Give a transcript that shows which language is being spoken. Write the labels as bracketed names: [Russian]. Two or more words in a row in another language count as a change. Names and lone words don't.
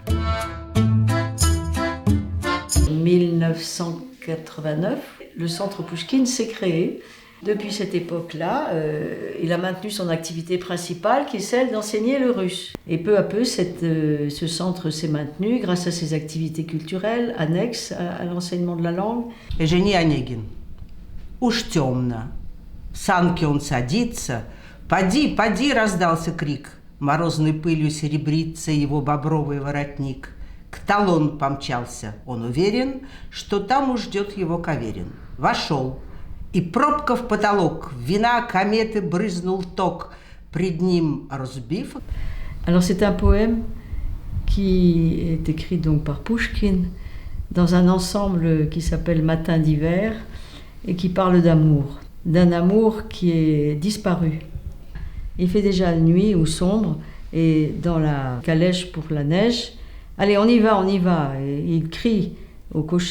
[French] En 1989, le centre Pouchkine s'est créé. Depuis cette époque-là, il a maintenu son activité principale qui est celle d'enseigner le russe. Et peu à peu, ce centre s'est maintenu grâce à ses activités culturelles annexes à l'enseignement de la langue. [Russian] Евгений Онегин. Уж темно. В санке он садится. «Поди, поди!» — раздался крик. Морозной пылью серебрится его бобровый воротник. К талону помчался. Он уверен, что там уж ждет его Каверин. Вошел. И пробка в потолок. Вина кометы брызнул ток. Пред ним разбив. [French] Alors c'est un poème qui est écrit donc par Pouchkine dans un ensemble qui s'appelle Matin d'hiver et qui parle d'amour, d'un amour qui est disparu. Il fait déjà nuit ou sombre et dans la calèche pour la neige, allez on y va, et il crie au cocher.